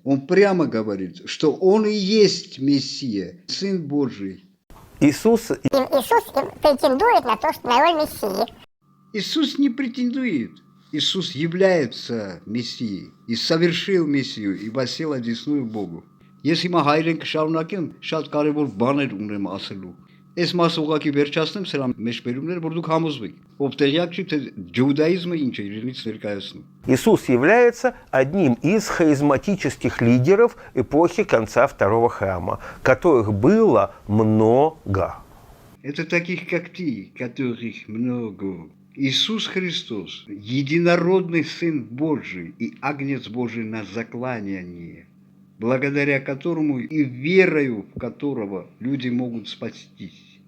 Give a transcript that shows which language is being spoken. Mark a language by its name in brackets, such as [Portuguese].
[Russian] Он прямо говорит, что Он и есть Мессия, Сын Божий. Иисус претендует на то, что на роль Мессии. Иисус не претендует. Иисус является Мессией и совершил Мессию и восел одесную Богу. Если мы [Armenian] հայրեն կշարունակեմ, շատ կարևոր բաներ ունեմ ասելու։ Այս մասը ուղղակի վերջացնեմ սրա մեջբերումները, որ դուք համոզվեք։ Ով տեղյակ չի, թե ջուդայիզմը ինչ է իրենից ներկայացնում։ [Russian] Иисус является одним из харизматических лидеров эпохи конца Второго храма, которых было много. Это таких, как ты, которых много. Иисус Христос, единородный Сын Божий и Агнец Божий на закланяние, благодаря которому и верою в которого люди могут спастись.